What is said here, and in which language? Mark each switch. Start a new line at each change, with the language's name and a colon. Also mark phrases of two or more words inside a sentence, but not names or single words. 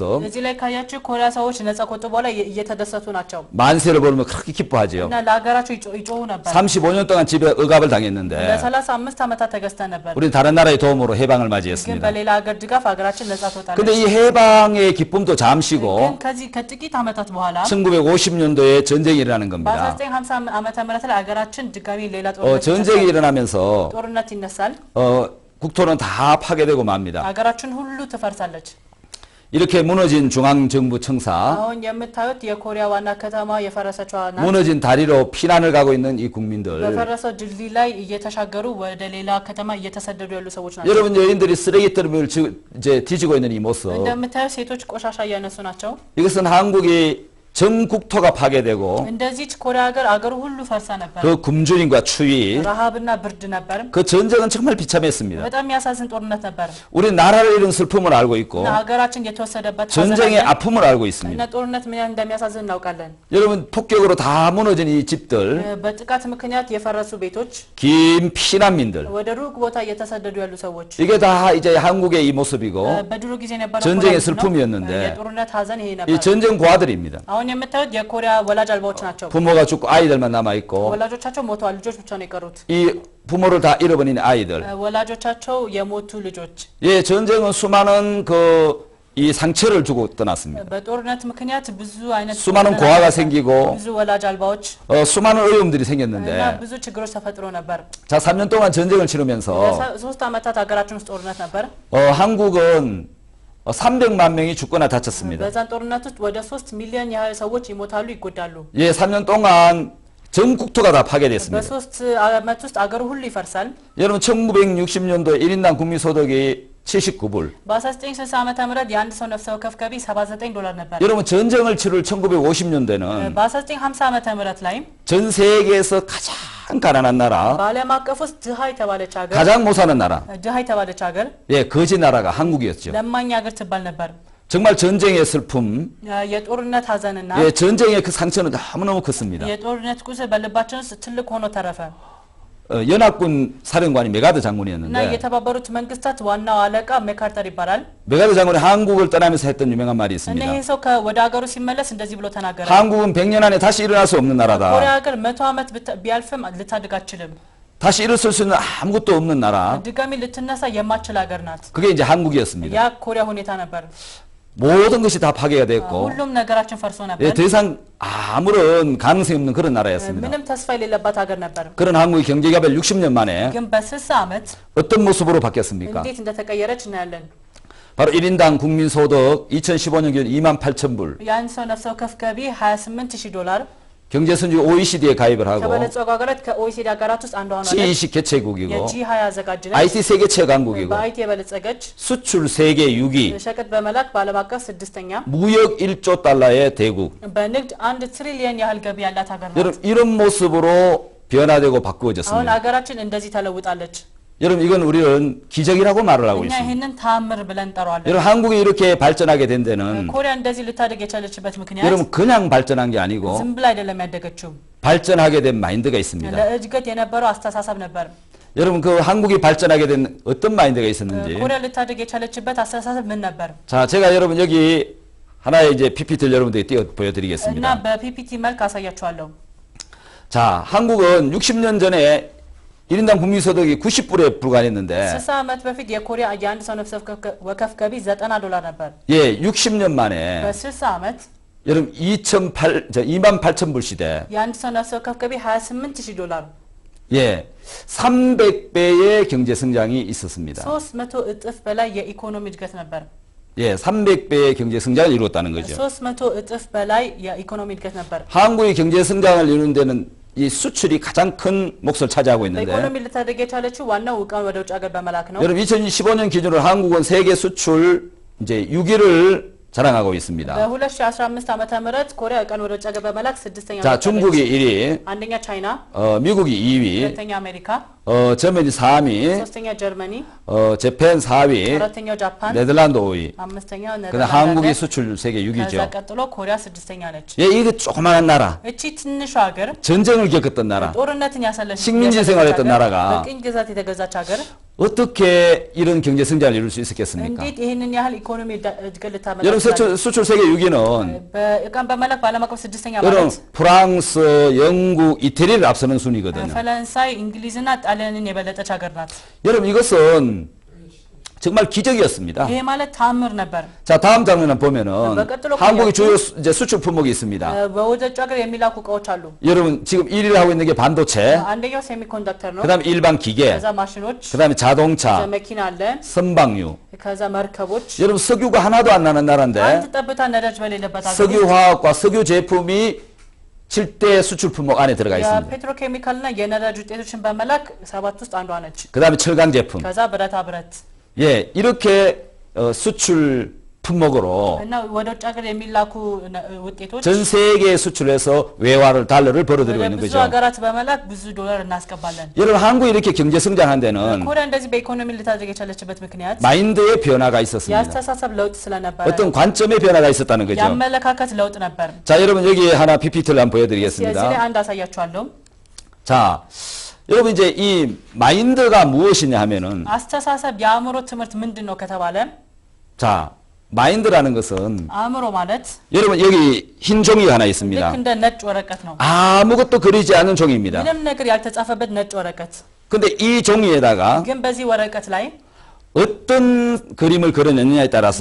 Amharic: እዚህ ላይ ካያችሁ ኮሪያ ሰዎች ነጻ ከወጡ በኋላ እየተደሰቱ ናቸው
Korean: 만세를 부르면 그렇게 기뻐하지요.
Amharic: እና ለሀገራቸው ይጮሁ ነበር።
Korean: 35년 동안 집에 억압을 당했는데
Amharic: ለ35 ዓመታት ተገዝተን ነበር።
Korean: 우리는 다른 나라의 도움으로 해방을
Amharic: ግን
Korean: 맞이했습니다.
Amharic: በሌላ ሀገር ድጋፍ ሀገራችን ነጻ ትወጣለች።
Korean: 근데 이 해방의 기쁨도
Amharic: ግን
Korean: 잠시고
Amharic: ከዚህ ከጥቂት ዓመታት በኋላ
Korean: 1950년도에 전쟁이 일어나는 겁니다.
Amharic: በ1950 ዓመተ ምህረት ላይ ሀገራችን ድጋሚ ሌላ ጦርነት
Korean: 전쟁이 일어나면서
Amharic: ጦርነት ይነሳል።
Korean: 국토는 다 파괴되고 맙니다.
Amharic: ሀገራችን ሁሉ ትፈርሳለች።
Korean: 이렇게 무너진 중앙정부 청사,
Amharic: አሁን የምታዩት የኮሪያ ዋና ከተማ የፈረሰችው ናት።
Korean: 무너진 다리로 피난을 가고 있는 이 국민들.
Amharic: በፈረሰው ድልድይ ላይ እየተሻገሩ ወደ ሌላ ከተማ እየተሰደዱ ያሉ ሰዎች ናቸው።
Korean: 여러분 여인들이 쓰레기들을 이제 뒤지고 있는 이 모습.
Amharic: እንደምታዩት ሴቶች ቆሻሻ እያነሱ ናቸው።
Korean: 이것은 한국이 전 국토가 파괴되고
Amharic: እንደዚች ኮሪያ ሀገር አገሩ ሁሉ ፈርሳ ነበር።
Korean: 그 굶주림과 추위,
Amharic: ረሃብና ብርድ ነበር።
Korean: 그 전쟁은 정말 비참했습니다.
Amharic: በጣም የሚያሳዝን ጦርነት ነበር።
Korean: 우리 나라를 잃은 슬픔을 알고 있고
Amharic: እና ሀገራችን የተወሰደበት
Korean: 전쟁의 아픔을 알고 있습니다.
Amharic: እና ጦርነት ምን ያህል እንደሚያሳዝን እናውቃለን።
Korean: 여러분 폭격으로 다 무너진 이 집들,
Amharic: በጥቃት ምክንያት የፈረሱ ቤቶች፣
Korean: 긴 피난민들,
Amharic: ወደ ሩቅ ቦታ እየተሰደዱ ያሉ ሰዎች
Korean: 이게 다 이제 한국의 이 모습이고
Amharic: በድሮ ጊዜ የነበረው
Korean: 전쟁의
Amharic: ኮሪያ ነው።
Korean: 슬픔이었는데
Amharic: የጦርነት ሀዘን ይሄ
Korean: 이
Amharic: ነበር።
Korean: 전쟁 고아들입니다.
Amharic: አሁን የምታዩት የኮሪያ ወላጅ አልባዎች ናቸው።
Korean: 부모가 죽고 아이들만 남아 있고
Amharic: ወላጆቻቸው ሞተዋል፣ ልጆች ብቻ ነው የቀሩት።
Korean: 이 부모를 다 잃어버린 아이들.
Amharic: ወላጆቻቸው የሞቱ ልጆች።
Korean: 예, 전쟁은 수많은 이 상처를 주고 떠났습니다.
Amharic: በጦርነት ምክንያት ብዙ አይነት
Korean: 수많은 고아가 생기고
Amharic: ብዙ ወላጅ አልባዎች
Korean: 수많은 어려움들이
Amharic: እና
Korean: 생겼는데
Amharic: ብዙ ችግሮች ተፈጥሮ ነበር።
Korean: 자, 3년 동안 전쟁을 치르면서
Amharic: 3 ዓመታት ሀገራችን ውስጥ ጦርነት ነበር።
Korean: 한국은 300만 명이 죽거나 다쳤습니다.
Amharic: በዛን ጦርነት ውስጥ ወደ 3 ሚሊዮን ያህል ሰዎች ይሞታሉ፣ ይጎዳሉ።
Korean: 예, 3년 동안 전 국토가 다 파괴됐습니다.
Amharic: በሶስት ዓመት ውስጥ አገሩ ሁሉ ይፈርሳል።
Korean: 여러분 1960년도에 1인당 국민소득이 79불.
Amharic: በ1960 ዓመተ ምህረት የአንድ ሰው ነፍስ ወከፍ ገቢ $79 ነበር።
Korean: 여러분 전쟁을 치를 1950년대는
Amharic: በ1950 ዓመተ ምህረት ላይ
Korean: 전 세계에서 가장 가난한 나라,
Amharic: በዓለም አቀፍ ውስጥ ድሃ የተባለች ሀገር
Korean: 가장 못 사는 나라,
Amharic: ድሃ የተባለች ሀገር
Korean: 예, 거지 나라가 한국이었죠.
Amharic: ለማኝ ሀገር ትባል ነበር።
Korean: 정말 전쟁의 슬픔,
Amharic: የጦርነት ሀዘንና
Korean: 예, 전쟁의 그 상처는 너무너무 컸습니다.
Amharic: የጦርነት ቁስል በልባችን ውስጥ ትልቅ ሆኖ ተረፈ።
Korean: 연합군 사령관이 메가드
Amharic: እና
Korean: 장군이었는데
Amharic: የተባበሩት መንግስታት ዋናው አለቃ ሜካርተር ይባላል።
Korean: 메가드 장군이 한국을 떠나면서 했던 유명한 말이
Amharic: እና
Korean: 있습니다.
Amharic: ይሄ ሰው ወደ ሀገሩ ሲመለስ እንደዚህ ብሎ ተናገረ።
Korean: 한국은 100년 안에 다시 일어날 수 없는
Amharic: ኮሪያ
Korean: 나라다.
Amharic: ሀገር 100 ዓመት ቢያልፍም ልታድግ አትችልም።
Korean: 다시 일어설 수 있는 아무것도 없는 나라.
Amharic: ድጋሚ ልትነሳ የማትችል ሀገር ናት።
Korean: 그게 이제 한국이었습니다.
Amharic: ያ ኮሪያ ሁኔታ ነበር።
Korean: 모든 것이 다 파괴가 됐고
Amharic: ሁሉም ነገራችን ፈርሶ ነበር።
Korean: 예, 더 이상 아무런 가능성이 없는 그런 나라였습니다.
Amharic: ምንም ተስፋ የሌለባት ሀገር ነበር።
Korean: 그런 한국의 경제개발 60년 만에
Amharic: ግን በ60 ዓመት
Korean: 어떤 모습으로 바뀌었습니까?
Amharic: እንዴት እንደተቀየረች እናያለን።
Korean: 바로 1인당 국민소득 2015년 기준 28,000불.
Amharic: የአንድ ሰው ነፍስ ወከፍ ገቢ $28,000
Korean: 경제선진 OECD에 가입을 하고
Amharic: ከበለጸጉ ሀገራት ከኦኢሲዲ ሀገራት ውስጥ አንዷ ሆናለች።
Korean: C20 개최국이고
Amharic: የጂ20 አዘጋጅ ነች።
Korean: IT 세계 최강국이고
Amharic: በአይቲ የበለጸገች
Korean: 수출 세계 6위,
Amharic: ሸቀጥ በመላክ በዓለም አቀፍ ስድስተኛ
Korean: 무역 1조 달러의 대국.
Amharic: በንግድ 1 ትሪሊየን ያህል ገቢ ያላት ሀገር ናት።
Korean: 여러분 이런 모습으로 변화되고
Amharic: አሁን
Korean: 바꾸어졌습니다.
Amharic: ሀገራችን እንደዚህ ተለውጣለች።
Korean: 여러분 이건 우리는 기적이라고 말을 하고
Amharic: እኛ
Korean: 있습니다.
Amharic: ይህንን ታምር ብለን እንጠራዋለን።
Korean: 여러분 한국이 이렇게 발전하게 된 데는
Amharic: ኮሪያ እንደዚህ ልታደግ የቻለችበት ምክንያት
Korean: 여러분 그냥 발전한 게 아니고
Amharic: ዝም ብላ አይደለም ያደገችው።
Korean: 발전하게 된 마인드가 있습니다.
Amharic: ለእድገት የነበረው አስተሳሰብ ነበር።
Korean: 여러분 그 한국이 발전하게 된 어떤 마인드가 있었는지.
Amharic: ኮሪያ ልታደግ የቻለችበት አስተሳሰብ ምን ነበር?
Korean: 자, 제가 여러분 여기 하나의 이제 PPT를 여러분들이 띄워
Amharic: እና
Korean: 보여드리겠습니다.
Amharic: በፒፒቲ መልክ አሳያችኋለሁ።
Korean: 자, 한국은 60년 전에 1인당 국민소득이 90불에 불과했는데,
Amharic: 60 ዓመት በፊት የኮሪያ የአንድ ሰው ነፍስ ወከፍ ገቢ $90 ነበር።
Korean: 예, 60년 만에
Amharic: በ60 ዓመት
Korean: 여러분 28,000불 시대,
Amharic: የአንድ ሰው ነፍስ ወከፍ ገቢ $28,000
Korean: 예, 300배의 경제 성장이 있었습니다.
Amharic: 300 እጥፍ በላይ የኢኮኖሚ እድገት ነበር።
Korean: 예, 300배의 경제 성장을 이루었다는 거죠.
Amharic: 300 እጥፍ በላይ የኢኮኖሚ እድገት ነበር።
Korean: 한국의 경제 성장을 이루는 데는 이 수출이 가장 큰 몫을 차지하고 있는데,
Amharic: በኢኮኖሚ ልታደግ የቻለችው ዋናው ዕቃን ወደ ውጭ ሀገር በመላክ ነው።
Korean: 여러분 2015년 기준으로 한국은 세계 수출 이제 6위를 자랑하고 있습니다.
Amharic: በ2015 ዓመተ ምህረት ኮሪያ ዕቃን ወደ ውጭ ሀገር በመላክ ስድስተኛ
Korean: 자, 중국이 1위,
Amharic: አንደኛ ቻይና፣
Korean: 미국이 2위,
Amharic: ሁለተኛ አሜሪካ፣
Korean: 저መ니 3위,
Amharic: ሶስተኛ ጀርመኒ፣
Korean: 재팬 4위,
Amharic: አራተኛው ጃፓን፣
Korean: 네덜란드 5위.
Amharic: አምስተኛው
Korean: 근데 한국이 수출 세계
Amharic: ከዛ
Korean: 6위죠.
Amharic: ቀጥሎ ኮሪያ ስድስተኛ ነች።
Korean: 예, 이게 조그마한 나라,
Amharic: እቺ ትንሿ ሀገር
Korean: 전쟁을 겪었던 나라,
Amharic: ጦርነትን ያሳለች
Korean: 식민지 생활했던 나라가
Amharic: በቅኝ ግዛት የተገዛች ሀገር
Korean: 어떻게 이런 경제 성장을 이룰 수 있었겠습니까?
Amharic: እንዴት ይህንን ያህል ኢኮኖሚ እድገት ልታመጣ
Korean: 여러분 수출 세계 6위는
Amharic: በዕቃን በመላክ በዓለም አቀፍ ስድስተኛ
Korean: 여러분
Amharic: ማለት
Korean: 프랑스, 영국, 이태리를 앞서는 순위거든요.
Amharic: ፈረንሳይ፣ እንግሊዝና ጣሊያንን የበለጠች ሀገር ናት።
Korean: 여러분 이것은 정말 기적이었습니다.
Amharic: ይሄ ማለት ታምር ነበር።
Korean: 자, 다음 장면을 보면은
Amharic: በቀጥሎ
Korean: 한국의 주요 이제 수출 품목이 있습니다.
Amharic: በወደ ውጭ ሀገር የሚላኩ እቃዎች አሉ።
Korean: 여러분 지금 1위를 하고 있는 게 반도체,
Amharic: አንደኛው ሴሚኮንዳክተር ነው።
Korean: 그다음에 일반 기계,
Amharic: ከዛ ማሽኖች፣
Korean: 그다음에
Amharic: ከዛ
Korean: 자동차,
Amharic: መኪና አለ፣
Korean: 선박유.
Amharic: ከዛ መርከቦች።
Korean: 여러분 석유가 하나도 안 나는
Amharic: አንድ
Korean: 나라인데
Amharic: ጠብታ ነዳጅ በሌለበት ሀገር
Korean: 석유화학과 석유 제품이 7대 수출 품목 안에 들어가 있습니다.
Amharic: የፔትሮኬሚካልና የነዳጅ ውጤቶችን በመላክ 7 ውስጥ አንዷ ነች።
Korean: 그다음에 철강 제품.
Amharic: ከዛ ብረታ ብረት
Korean: 예, 이렇게 수출 품목으로
Amharic: እና ወደ ውጭ ሀገር የሚላኩ ውጤቶች
Korean: 전 세계에 수출해서 외화를 달러를 벌어들이고 있는
Amharic: ብዙ
Korean: 거죠.
Amharic: ሀገራት በመላክ ብዙ ዶላር እናስገባለን።
Korean: 여러분 한국이 이렇게 경제 성장한 데는
Amharic: ኮሪያ እንደዚህ በኢኮኖሚ ልታደግ የቻለችበት ምክንያት
Korean: 마인드의 변화가 있었습니다.
Amharic: የአስተሳሰብ ለውጥ ስለነበረ
Korean: 어떤 관점의 변화가 있었다는 거죠.
Amharic: የአመለካከት ለውጥ ነበር።
Korean: 자, 여러분 여기 하나 PPT를 한번
Amharic: እዚህ
Korean: 보여드리겠습니다.
Amharic: ላይ አንድ አሳያችኋለሁ።
Korean: 자, 여러분 이제 이 마인드가 무엇이냐 하면은,
Amharic: አስተሳሰብ የአእምሮ ትምህርት ምንድን ነው ከተባለ
Korean: 자, 마인드라는 것은
Amharic: አእምሮ ማለት
Korean: 여러분 여기 흰 종이가 하나
Amharic: ልክ
Korean: 있습니다.
Amharic: እንደ ነጭ ወረቀት ነው።
Korean: 아무것도 그리지 않은 종이입니다.
Amharic: ምንም ነገር ያልተጻፈበት ነጭ ወረቀት
Korean: 근데 이 종이에다가
Amharic: ግን በዚህ ወረቀት ላይ
Korean: 어떤 그림을 그려냈느냐에 따라서